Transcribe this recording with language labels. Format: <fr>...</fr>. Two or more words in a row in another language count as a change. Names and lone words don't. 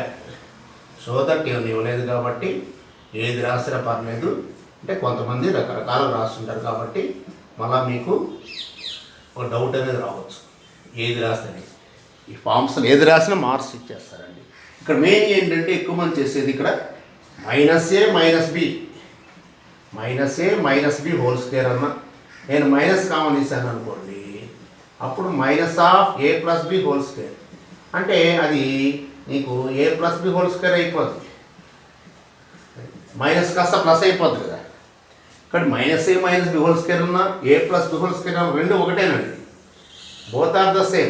<en>so that</en> <te>ఇవ్వలేదు కాబట్టి ఏది రాసినా పర్లేదు. అంటే కొంతమంది రకరకాలు రాస్తుంటారు కాబట్టి మళ్ళీ మీకు ఒక డౌట్ అనేది రావచ్చు ఏది రాస్తుంది. ఈ ఫార్మ్స్ని ఏది రాసినా మార్క్స్ ఇచ్చేస్తారండి. ఇక్కడ మెయిన్ ఏంటంటే ఎక్కువ మంది చేసేది ఇక్కడ -a - b -a - b</te> <en>whole square</en> <te>అన్న నేను</te> <en>minus common</en> <te>ఇస్తాను అనుకోండి, అప్పుడు -a + b</te> <en>whole square</en> <te>అంటే అది నీకు a + b</te> <en>whole square</en> <te>అయిపోద్ది, మైనస్ కాస్త ప్లస్ అయిపోద్ది కదా. ఇక్కడ -a - b</te> <en>whole square</en> <te>ఉన్న a + b</te> <en>whole square</en> <te>రెండు ఒకటేనండి,</te> <en>both are the same.</en>